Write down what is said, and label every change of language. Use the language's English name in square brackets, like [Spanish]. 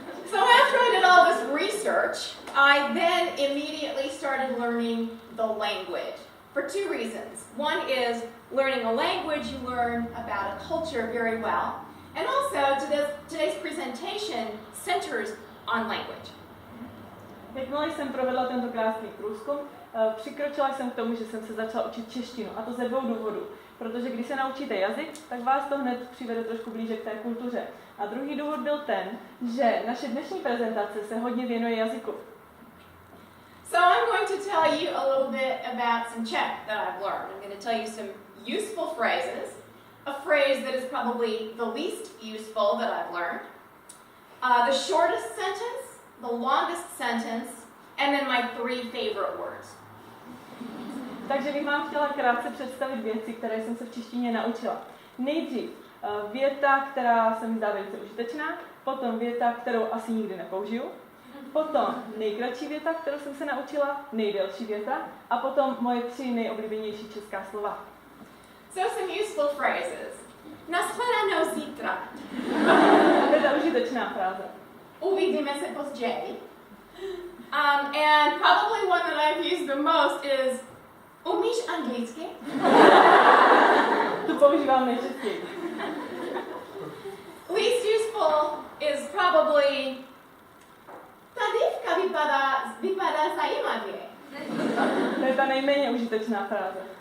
[English] So after I did all this research, I then immediately started learning the language for 2 reasons. One is learning a language, you learn about a culture very well, and also today's presentation centers on language. [Czech] Jakmile jsem provedla tento krásný průzkum, přikročila jsem k tomu, že jsem se začala učit češtinu, a to ze 2 důvodů. Protože když se naučíte jazyk, tak vás to hned přivede trošku blíže k té kultuře. A druhý důvod byl ten, že naše dnešní prezentace se hodně věnuje jazyku. [English] So I'm going to tell you a little bit about some Czech that I've learned. I'm going to tell you some useful phrases, a phrase that is probably the least useful that I've learned, the shortest sentence, the longest sentence, and then my 3 favorite words. [Czech] Takže bych vám chtěla krátce představit věci, které jsem se v češtině naučila. Nejdřív věta, která se mi zdá velice užitečná, potom věta, kterou asi nikdy nepoužiju, potom nejkratší věta, kterou jsem se naučila, nejdelší věta a potom moje 3 nejoblíbenější česká slova. [English] So some useful phrases. [Czech] Nashledanou zítra. To je ta užitečná fráze. Uvidíme se později. [English] And probably one that I've used the most is [Czech] umíš anglicky? Tu používám nejčastěji. [English] Least useful is probably [Czech] ta dívka vypadá zajímavě. To je ta nejméně užitečná fráze.